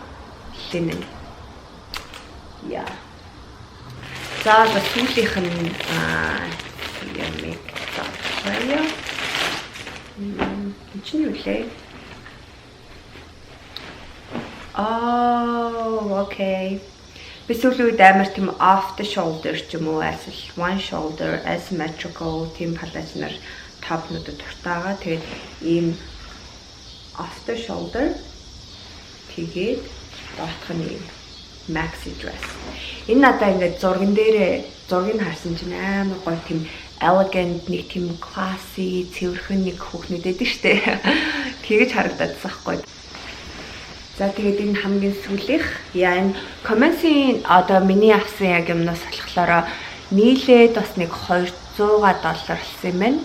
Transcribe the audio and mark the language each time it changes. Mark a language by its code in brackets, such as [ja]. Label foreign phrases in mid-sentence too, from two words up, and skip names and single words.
[mn] Linen. Яа. За сүүлийнх нь ямиг тааyaa. Чинь юу лээ? Okay. Би сүүлийн үед амар тийм [en] off the shoulder [mn] ч юм уу эсвэл [en] one shoulder asymmetrical [mn] тийм палазнаар топнуудад дуртайгаа. Тэгээд ийм [en] off the shoulder [mn] тэгээд доотх нь ийм [en] maxi dress. [mn] Энэ надаа ингээд зургийг харсан чинь амар гоё тийм elegant нэг тийм classy цэвэрхэн нэг хүүхнүүд байдаг штэ. Тэгэж харагдаад байхгүй. За тэгээд энэ хамгийн сүүлийнх энэ Commence-ийн одоо миний авсан яг юмнаас болохоор нийлээд бас нэг $200 болсон юм байна.